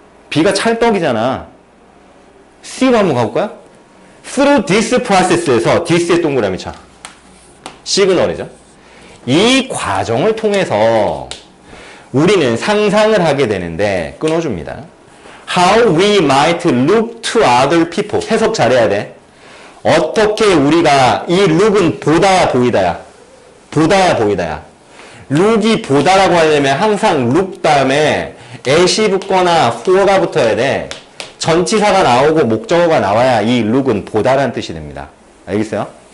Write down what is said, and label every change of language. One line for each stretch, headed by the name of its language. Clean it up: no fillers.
Korean: B가 찰떡이잖아. C로 한번 가볼까요?
English: Through this process
Korean: 에서 this의 동그라미 쳐. 시그널이죠. 이 과정을 통해서 우리는 상상을 하게 되는데 끊어줍니다.
English: How we might look to other people.
Korean: 해석 잘해야 돼. 어떻게 우리가 이 look은 보다 보이다야. 보다 보이다야. look이 보다라고 하려면 항상 look 다음에 at이 붙거나 for가 붙어야 돼. 전치사가 나오고 목적어가 나와야 이 look은 보다라는 뜻이 됩니다. 알겠어요?